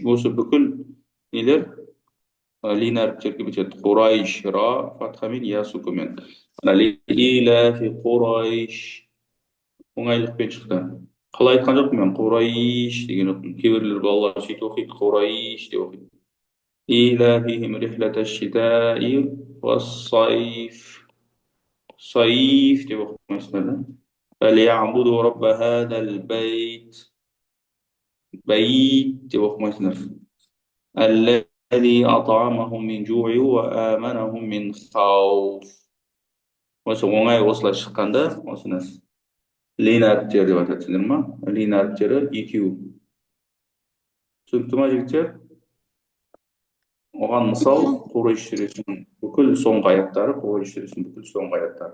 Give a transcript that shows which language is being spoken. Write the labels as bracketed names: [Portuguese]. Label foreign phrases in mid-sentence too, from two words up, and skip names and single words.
[Kazakh] Осы бүкіл нелер лин әріптерге бітеді. Құрайш, ра, фатхамен, я сукунмен. [Arabic] لإيلاف قريش. [Kazakh] Оңайлықпен шықты. Қалай айтқан жоқпын мен? Құрайш деген жоқпын. Кейбіреулер балалар сөйтіп оқиды, Құрайш деп оқиды. [Arabic] إيلافهم رحلة الشتاء والصيف. [Kazakh] صيف деп оқымайсыңдар да. [Arabic] فليعبدوا رب هذا البيت. [Kazakh] بيت деп оқымайсыңдар. [Arabic] الذي أطعمهم من جوع وآمنهم من خوف. [Kazakh] Осы оңай осылай шыққанда, осы нәрсе лин әріптері деп айтады, түсіндіңдер ма? Лин әріптері екеу. Түсінікті ма жігіттер? Оған мысал Құрайш сүресінің бүкіл соңғы аяттары, Құрайш сүресінің бүкіл соңғы аяттары.